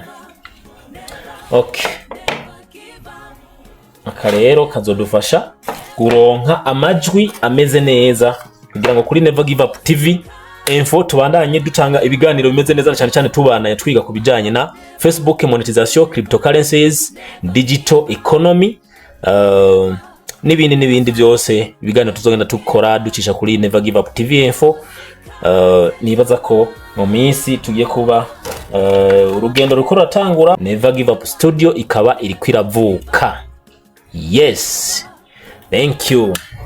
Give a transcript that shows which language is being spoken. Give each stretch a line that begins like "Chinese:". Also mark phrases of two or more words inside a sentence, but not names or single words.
Rundi: Okay, aka rero kazodufasha kuronka amajwi ameze neza, kugira ngo kuri Never Give Up TV info tubandanye dutanga ibiganiro bimeze neza, cyane cyane tubana twiga ku bijanye na
English: Facebook monetization,
Rundi: cryptocurrencies,
English: digital economy,
Rundi: n'ibindi byose ibiganiro tuzogenda tukora ducisha kuri Never Give Up TV info. Nibaza ko mu minsi tugiye kuba urugendo rukora tangura, Never Give Up studio ikaba iri kwiravuka.
English: Yes, thank you.